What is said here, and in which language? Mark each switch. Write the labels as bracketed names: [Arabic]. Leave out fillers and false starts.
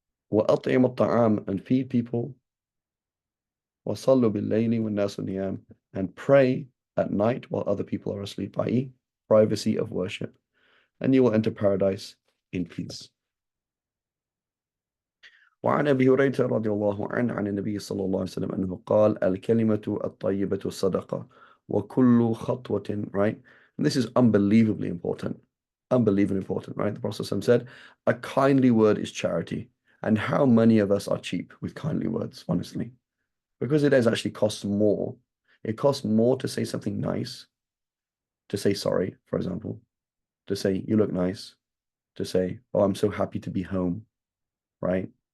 [Arabic] وأطعم الطعام [English] and feed people. [Arabic] وصلوا بالليل والناس نيام [English] and pray at night while other people are asleep, i.e., privacy of worship. And you will enter paradise in peace. [Arabic] وعن أبي هريرة رضي الله عنه عن النبي صلى الله عليه وسلم أنه قال الكلمة الطيبة صدقة وكل خطوة, [English] right? And this is unbelievably important. Unbelievably important, right? The Prophet said, a kindly word is charity. And how many of us are cheap with kindly words, honestly? Because it does actually cost more. It costs more to say something nice, to say sorry, for example, to say you look nice, to say, oh, I'm so happy to be home, right?